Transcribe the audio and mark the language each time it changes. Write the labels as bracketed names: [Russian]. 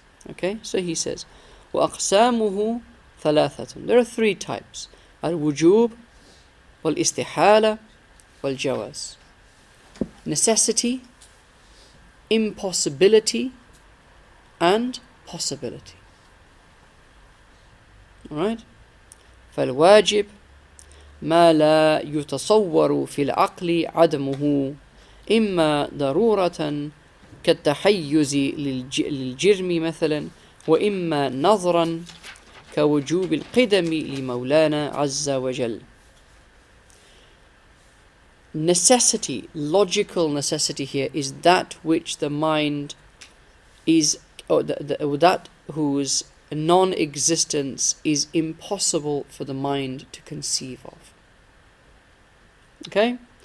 [English] Okay, so he says, [Arabic] وَأَقْسَامُهُ ثَلَاثَةٌ. [English] There are three types: al-wujub, wal-istihala, wal-jawaz. Necessity, impossibility, and possibility. Alright? [Arabic] فالواجب ما لا يتصور في العقل عدمه إما ضرورة كالتحيز للجرم مثلا، وإما نظرا كوجوب القدم لمولانا عز وجل. [English] Necessity, logical necessity here, is that which the mind is, or that whose non-existence is impossible for the mind to conceive of. Okay?